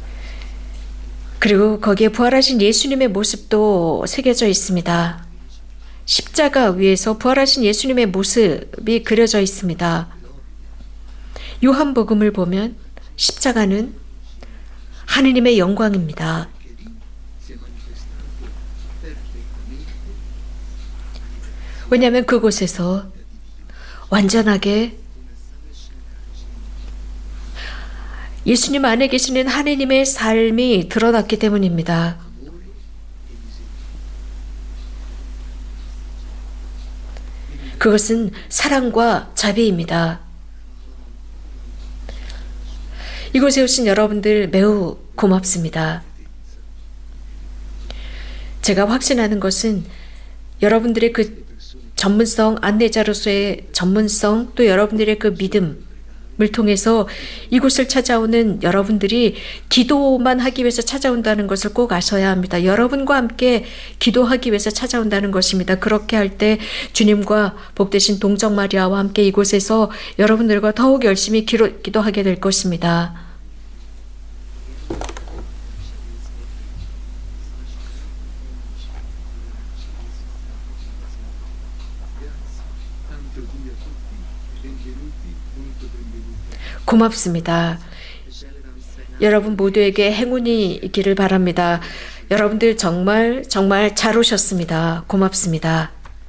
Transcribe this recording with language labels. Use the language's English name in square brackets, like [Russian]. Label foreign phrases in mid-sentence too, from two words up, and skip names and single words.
[Korean] 그리고 거기에 부활하신 예수님의 모습도 새겨져 있습니다. 십자가 위에서 부활하신 예수님의 모습이 그려져 있습니다. 요한복음을 보면 십자가는 하느님의 영광입니다. [Italian] che lì si è manifestato perfettamente [Korean] 왜냐하면 그곳에서 완전하게 예수님 안에 계시는 하느님의 삶이 드러났기 때문입니다. [Italian] amore e miseria. [Korean] 그것은 사랑과 자비입니다. 이곳에 오신 여러분들 매우 고맙습니다. 제가 확신하는 것은 여러분들의 그 전문성, 안내자로서의 전문성, 또 여러분들의 그 믿음을 통해서 이곳을 찾아오는 여러분들이 기도만 하기 위해서 찾아온다는 것을 꼭 아셔야 합니다. 여러분과 함께 기도하기 위해서 찾아온다는 것입니다. 그렇게 할 때 주님과 복되신 동정 마리아와 함께 이곳에서 여러분들과 더욱 열심히 기도하게 될 것입니다. [Italian] Tanto Dio a tutti, benvenuti, molto benvenuti. [Korean] 고맙습니다. 여러분 모두에게 행운이 있기를 바랍니다. 여러분들 정말 잘 오셨습니다. 고맙습니다.